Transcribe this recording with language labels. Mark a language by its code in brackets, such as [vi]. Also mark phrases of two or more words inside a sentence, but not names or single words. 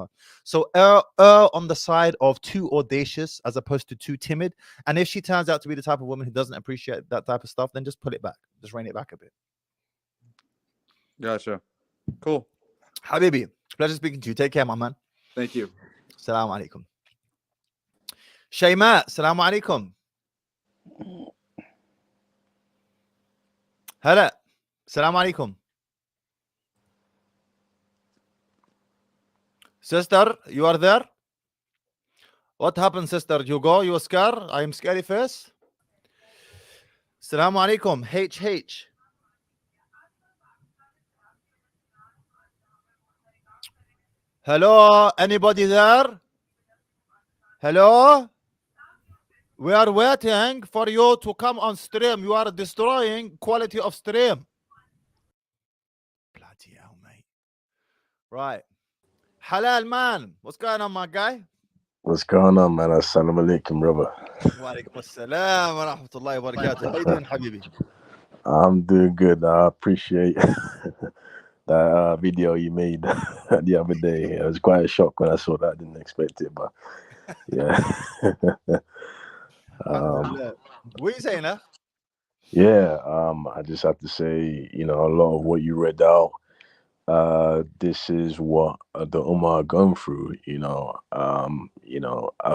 [en] So err on the side of too audacious as opposed to too timid. And if she turns out to be the type of woman who doesn't appreciate that type of stuff, then just pull it back. Just rein it back a bit. Gotcha. Cool. Habibi, pleasure speaking to you. Take care, my man. Thank you. [ar] السلام عليكم. Shayma, السلام عليكم. Hala, السلام عليكم. [en] Sister, you are there? What happened, sister? You go? You scared? I am scary face. [ar] السلام عليكم. HH. [en] Hello? Anybody there? Hello? We are waiting for you to come on stream. You are destroying quality of stream. Bloody hell, mate. Right. Halal, man. What's going on, my guy? What's going on, man? [ar] السلام عليكم, brother. وعليكم السلام ورحمة الله وبركاته. [en] How you doing, Habibi? I'm doing good. I appreciate that video you made the other day. It was quite a shock when I saw that. I didn't expect it, but yeah. What are you saying, huh? Yeah, I just have to say, a lot of what you read out, this is what the Ummah are going through, I